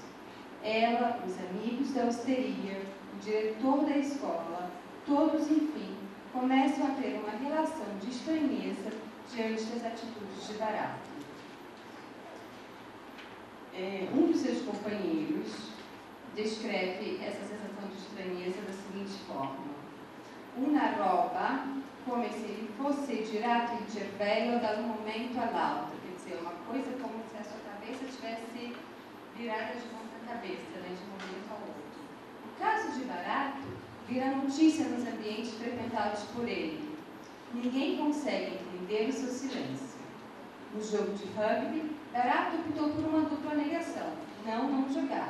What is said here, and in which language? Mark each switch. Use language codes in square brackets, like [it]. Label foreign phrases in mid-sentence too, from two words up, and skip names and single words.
[pt] Ela, os amigos da hosteria, o diretor da escola, todos, enfim, começam a ter uma relação de estranheza diante das atitudes de Barato. Um dos seus companheiros descreve essa sensação de estranheza da seguinte forma: [it] una roba come se lhe fosse girato il cervello da un momento all'altro, [pt] quer dizer, uma coisa como se a sua cabeça tivesse virada de ponta cabeça, né, de um momento ao outro. O caso de Barato vira notícia nos ambientes frequentados por ele. Ninguém consegue entender o seu silêncio. No jogo de rugby, Barato optou por uma dupla negação: não jogar.